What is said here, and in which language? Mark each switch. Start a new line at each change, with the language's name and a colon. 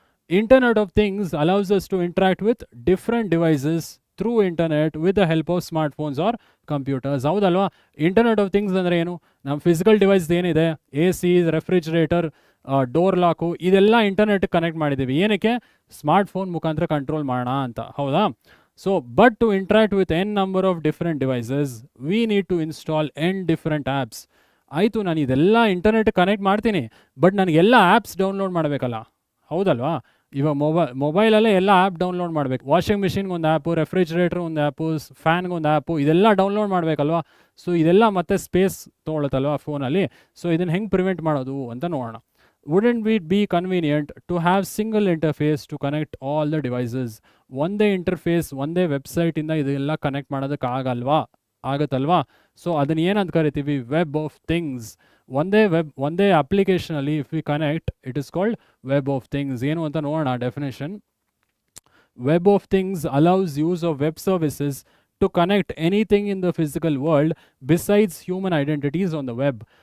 English: Internet of things allows us to interact with different devices through internet with the help of smart phones or computers.
Kannada: ಹೌದಲ್ವಾ? Internet of things ಅಂದರೆ ಏನು? ನಮ್ಮ physical device ಏನಿದೆ, AC, refrigerator, door ಲಾಕು, ಇದೆಲ್ಲ ಇಂಟರ್ನೆಟ್ಗೆ connect ಮಾಡಿದ್ದೀವಿ. ಏನಕ್ಕೆ? Smart phone ಮುಖಾಂತರ control ಮಾಡೋಣ ಅಂತ. ಹೌದಾ?
English: So, but to interact with n number of different devices, we need to install n different apps.
Kannada: ಆಯಿತು, ನಾನು ಇದೆಲ್ಲ ಇಂಟರ್ನೆಟ್ ಕನೆಕ್ಟ್ ಮಾಡ್ತೀನಿ, ಬಟ್ ನನಗೆಲ್ಲ ಆ್ಯಪ್ಸ್ ಡೌನ್ಲೋಡ್ ಮಾಡಬೇಕಲ್ಲ. ಹೌದಲ್ವಾ? ಇವಾಗ ಮೊಬೈಲಲ್ಲೇ ಎಲ್ಲ ಆ್ಯಪ್ ಡೌನ್ಲೋಡ್ ಮಾಡಬೇಕು. ವಾಷಿಂಗ್ ಮಿಷಿನ್ಗೆ ಒಂದು ಆ್ಯಪು, ರೆಫ್ರಿಜರೇಟ್ರ್ ಒಂದು ಆ್ಯಪು, ಫ್ಯಾನ್ಗೆ ಒಂದು ಆ್ಯಪು, ಇದೆಲ್ಲ ಡೌನ್ಲೋಡ್ ಮಾಡಬೇಕಲ್ವಾ? ಸೊ ಇದೆಲ್ಲ ಮತ್ತೆ ಸ್ಪೇಸ್ ತೊಗೊಳುತ್ತಲ್ವ ಫೋನಲ್ಲಿ. ಸೊ ಇದನ್ನು ಹೆಂಗೆ ಪ್ರಿವೆಂಟ್ ಮಾಡೋದು ಅಂತ ನೋಡೋಣ.
English: Wouldn't it be convenient to have single interface to connect all the devices?
Kannada: ಒಂದೇ ಇಂಟರ್ಫೇಸ್, ಒಂದೇ ವೆಬ್ಸೈಟಿಂದ ಇದೆಲ್ಲ ಕನೆಕ್ಟ್ ಮಾಡೋದಕ್ಕೆ ಆಗತ್ತಲ್ವಾ? ಸೊ ಅದನ್ನು ಏನಂತ ಕರಿತೀವಿ? Web of things. ಒಂದೇ ಅಪ್ಲಿಕೇಶನಲ್ಲಿ
English: If we connect, it is called web of things.
Kannada: ಏನು ಅಂತ ನೋಡೋಣ definition.
English: Web of things allows use of web services to connect anything in the physical world besides human identities on the web.